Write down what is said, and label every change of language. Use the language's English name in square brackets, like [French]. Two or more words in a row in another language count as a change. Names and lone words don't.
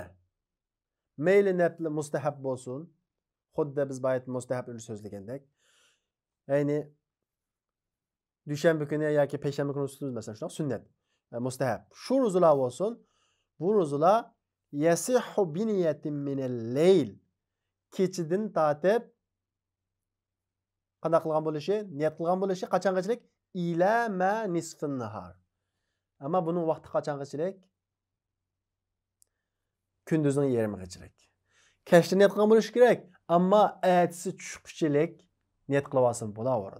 [Uzbek] Mayli nafla mustahab bo'lsin. Xuddi biz bayat mustahabni so'zlagandek. Ya'ni dushanba kuni yoki payshanba kuni tutamiz masalan, shunday sunnat, mustahab. Shu ro'zalar bo'lsin. Bu ro'zalar [Arabic] يصح بنية من الليل. [Uzbek] Kechidan tatib qanday qilgan bo'lishi, niyat qilgan bo'lishi qachongachilik? [Arabic] إلى ما نصف نهار. [Uzbek] Ammo buning vaqti qachongachilik? Kunduzning yarmigachilik. Kechda niyat qilgan bo'lishi kerak, ammo ertasi tushqichilik niyat qilib olsin bo'laveradi.